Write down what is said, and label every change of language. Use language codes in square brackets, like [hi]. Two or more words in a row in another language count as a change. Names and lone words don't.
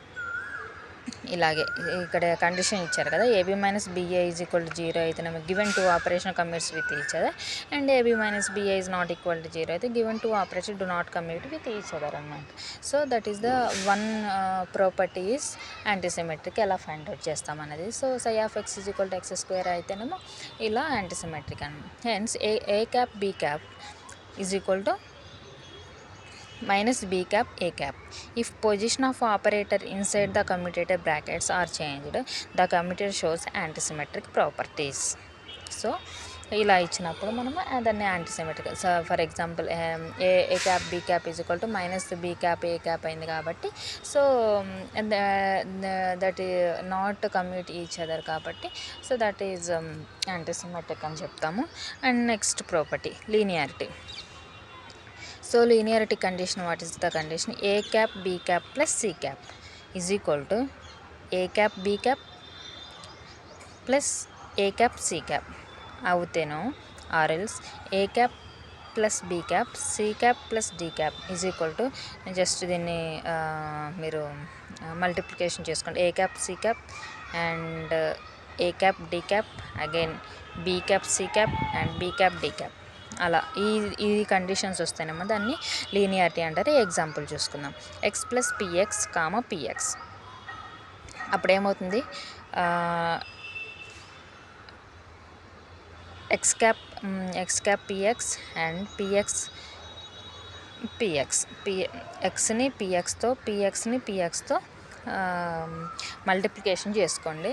[te] ఇలాగే ఇక్కడ కండిషన్ ఇచ్చారు కదా, [en] AB minus BA is equal to 0 అయితేనేమో given two operation commutes with each other, and AB minus BA is not equal to 0 అయితే given two operation do not commute with each other అనమాట. So that is the one property is antisymmetric. [te] ఎలా [en] find out [te] చేస్తాం అనేది. [en] So psi of x is equal to x square [te] అయితేనేమో ఇలా యాంటీసిమెట్రిక్ అని. [en] Hence A cap B cap is equal to minus b cap a cap. If position of operator inside the commutator brackets are changed, the commutator shows antisymmetric properties. [te] So ఇలా ఇచ్చినప్పుడు మనము దాన్ని యాంటీసిమెట్రిక్. [en] So for example A cap B cap is equal to minus B cap A cap [te] అయింది కాబట్టి [en] So that not commute each other కాబట్టి So that is antisymmetric [te] అని చెప్తాము. [en] And next property linearity. So linearity condition, what is the condition? A cap b cap plus c cap is equal to a cap b cap plus a cap c cap అవుతేనో, or else a cap plus b cap c cap plus d cap is equal to, [te] జస్ట్ దీన్ని మీరు మల్టిప్లికేషన్ చేసుకోండి. [en] a cap c cap and a cap d cap again b cap c cap and b cap d cap. [te] అలా ఈ కండిషన్స్ వస్తేనేమో దాన్ని లీనియారిటీ అంటారు. ఎగ్జాంపుల్ చూసుకుందాం. [en] x plus px comma px. [te] అప్పుడేమవుతుంది? [en] x cap px and px [te] ఎక్స్ని పిఎక్స్తో మల్టిప్లికేషన్ చేసుకోండి.